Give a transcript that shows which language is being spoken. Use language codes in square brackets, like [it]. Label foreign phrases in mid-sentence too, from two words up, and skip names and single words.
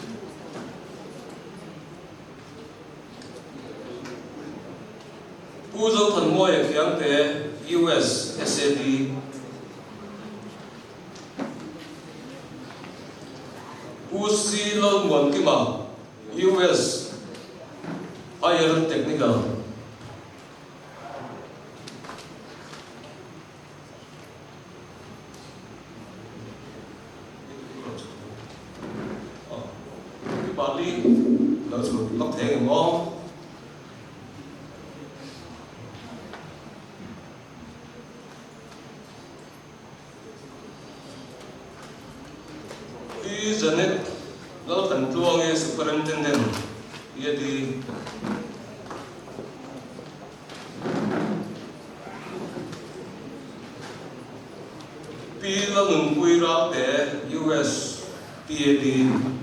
[en] Pu Zhou Tan Moy, Kiangte, US, SAD. Pu Si Lal Muan Kima, US, Higher Technical. Partly, those who look taking more. Janet, Lal Tantuang Superintendent, Yeti. P. Lal Nguira Te, US, PAD.